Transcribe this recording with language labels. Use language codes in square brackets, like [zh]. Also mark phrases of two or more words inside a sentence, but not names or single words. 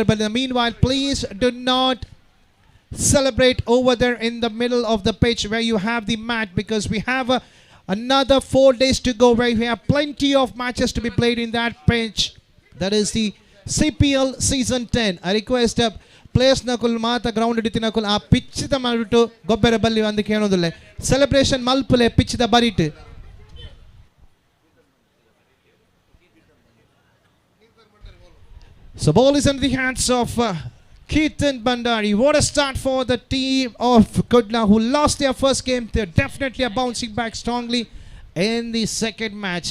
[en] But in the meanwhile, please do not celebrate over there in the middle of the pitch where you have the mat, because we have another 4 days to go where we have plenty of matches to be played in that pitch. That is the CPL Season 10. I request [tcy] ಪ್ಲೇಯರ್ಸ್ ನಕುಲ್ ಮಾತ ಗ್ರೌಂಡ್ ಹಿಡಿತಿನಕುಲ್ ಆ ಪಿಚ್ದ ಮಾಡಿಬಿಟ್ಟು [kn] ಗೊಬ್ಬರ ಬಲ್ಲಿ ಅಂದಕ್ಕೆ ಹೇಳೋದಿಲ್ಲ, [tcy] ಸೆಲೆಬ್ರೇಷನ್ ಮಲ್ಪಲೆ ಪಿಚ್ದ ಬರಿಟ್. [en] So ball is in the hands of Keaton Bandari. What a start for the team of Kudla, who lost their first game. They're definitely bouncing back strongly in the second match.